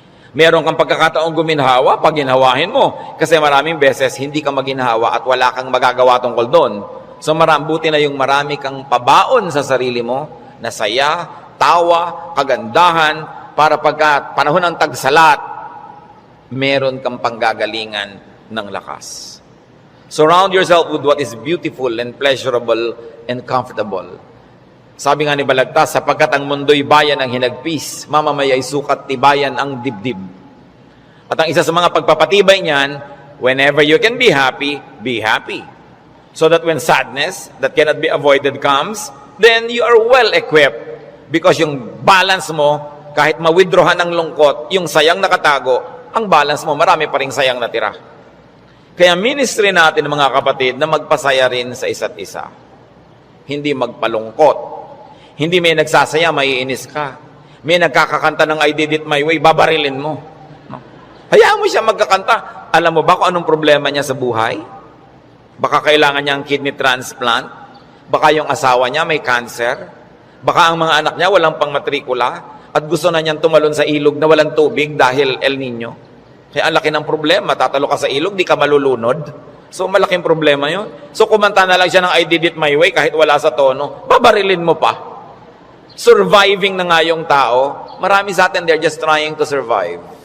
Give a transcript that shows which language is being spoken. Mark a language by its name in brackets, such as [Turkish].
[Filipino] Meron kang pagkakataong guminhawa, paginhawahin mo. Kasi maraming beses hindi ka maginhawa at wala kang magagawa tungkol doon. So buti na yung marami kang pabaon sa sarili mo na saya, tawa, kagandahan, para pagka panahon ng tagsalat, meron kang panggagalingan ng lakas. [English] Surround yourself with what is beautiful and pleasurable and comfortable. [Filipino] Sabi nga ni Balagtas, sapagkat ang mundo'y bayan ng hinagpis, mamamaya'y sukat tibayan ang dibdib. At ang isa sa mga pagpapatibay niyan, whenever you can be happy, be happy. [English] So that when sadness that cannot be avoided comes, then you are well equipped. [Filipino] Because yung balance mo, kahit ma-withdrawhan ng lungkot, yung sayang nakatago, ang balance mo, marami pa ring sayang natira. Kaya ministry natin, mga kapatid, na magpasaya rin sa isa't isa. Hindi magpalungkot. Hindi may nagsasaya, maiinis ka. May nagkakakanta ng I did it my way, babarilin mo. No? Hayaan mo siya magkakanta. Alam mo ba kung anong problema niya sa buhay? Baka kailangan niya ang kidney transplant. Baka yung asawa niya may cancer. Baka ang mga anak niya walang pangmatrikula. At gusto na niyang tumalon sa ilog na walang tubig dahil El Nino. Kaya ang laki ng problema. Tatalo ka sa ilog, di ka malulunod. So malaking problema yun. So kumanta na lang siya ng I did it my way kahit wala sa tono. Babarilin mo pa. Surviving na nga yung tao. [English] Marami sa atin, they're just trying to survive.